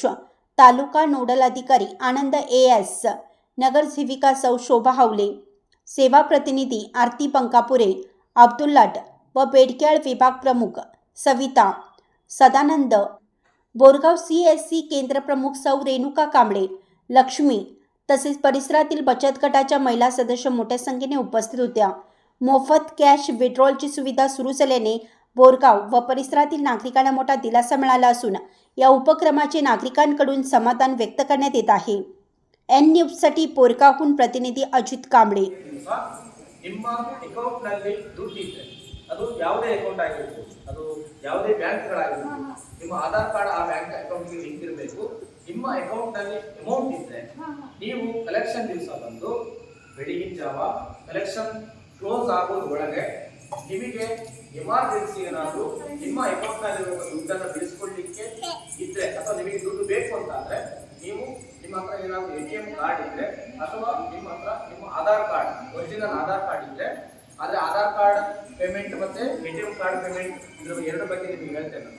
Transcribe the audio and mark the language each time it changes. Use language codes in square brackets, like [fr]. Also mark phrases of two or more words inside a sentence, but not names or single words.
[mr] तालुका नोडल अधिकारी आनंद AS, नगरसेविका सौ शोभा हावले, सेवा प्रतिनिधी आरती बंकापुरे, अब्दुल लाट व बेडक्याळ विभाग प्रमुख सविता सदानंद, बोरगाव CSC केंद्र प्रमुख सौ रेणुका कांबळे, लक्ष्मी तसेच परिसरातील बचत गटाच्या महिला सदस्य मोठ्या संख्येने उपस्थित होत्या। मोफत कॅश विड्रॉलची सुविधा सुरू झाल्याने बोरगाव व परिसरातील नागरिकांना मोठा दिलासा मिळाला असून या उपक्रमाचे नागरिकांकडून समाधान व्यक्त करण्यात येत आहे। N न्यूजसाठी बोरगावहून प्रतिनिधी अजित कांबळे। [kn] ನಿಮ್ಮ ಅಕೌಂಟ್ ನಲ್ಲಿ ದುಡ್ಡು ಇದ್ರೆ ಅದು ಯಾವುದೇ ಅಕೌಂಟ್ ಆಗಿರಬಹುದು, ಅದು ಯಾವುದೇ ಬ್ಯಾಂಕ್ ಗಳಾಗಿರಬಹುದು, ನಿಮ್ಮ ಆಧಾರ್ ಕಾರ್ಡ್ ಆ [en] bank account [kn] ಗೆ ಲಿಂಕ್ ಇರಬೇಕು। ನಿಮ್ಮ ಅಕೌಂಟ್ ನಲ್ಲಿ ಅಮೌಂಟ್ ಇದ್ರೆ ನೀವು ಕಲೆಕ್ಷನ್ ದಿವಸ ಬಂದು ಬೆಳಗಿನ ಜಾವ [en] collection close [kn] ಆಗೋದು ಒಳಗೆ ನಿಮಗೆ ಎಮರ್ಜೆನ್ಸಿ ಏನಾದರೂ ನಿಮ್ಮ ಅಕೌಂಟ್ ನಲ್ಲಿರುವ ದುಡ್ಡನ್ನು ಬಿಡಿಸಿಕೊಳ್ಳಲಿಕ್ಕೆ ಇದ್ರೆ ಅಥವಾ ನಿಮಗೆ ದುಡ್ಡು ಬೇಕು ಅಂತಾದ್ರೆ ನೀವು ನಿಮ್ಮ ಹತ್ರ ಏನಾದರೂ [en] ATM card [kn] ಇದ್ರೆ ಅಥವಾ ನಿಮ್ಮ ಹತ್ರ ನಿಮ್ಮ ಆಧಾರ್ ಕಾರ್ಡ್ [en] original Aadhaar card [kn] ಇದ್ರೆ, ಆದರೆ [en] Aadhaar card payment [kn] ಮತ್ತೆ [en] ATM card payment [kn] ಇದ್ರ ಎರಡು ಬಗ್ಗೆ ನಿಮಗೆ ಹೇಳ್ತೇನೆ ನಾನು।